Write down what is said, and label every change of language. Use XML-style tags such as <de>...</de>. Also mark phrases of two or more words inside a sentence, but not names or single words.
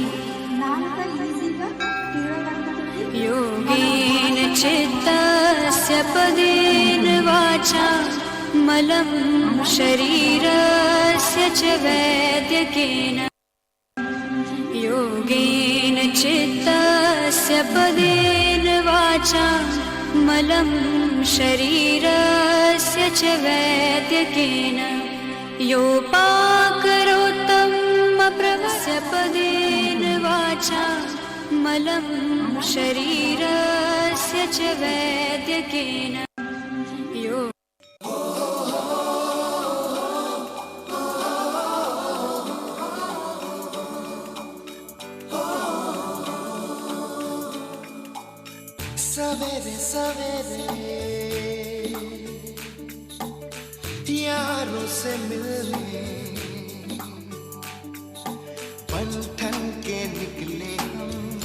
<sa>योगेन चित्तस्य पदेन वाचा मलं शरीरस्य च वैद्यकेन योगेन चित्तस्य पदेन वाचा मलं शरीरस्य च वैद्यकेन योपाकरोत्तम प्रवस्य पदेन वाचा मलं शरीरस्य च वैद्यकेन</sa> <hi>सवेरे सवेरे यारों से मिलने बन ठन के निकले हम,</hi>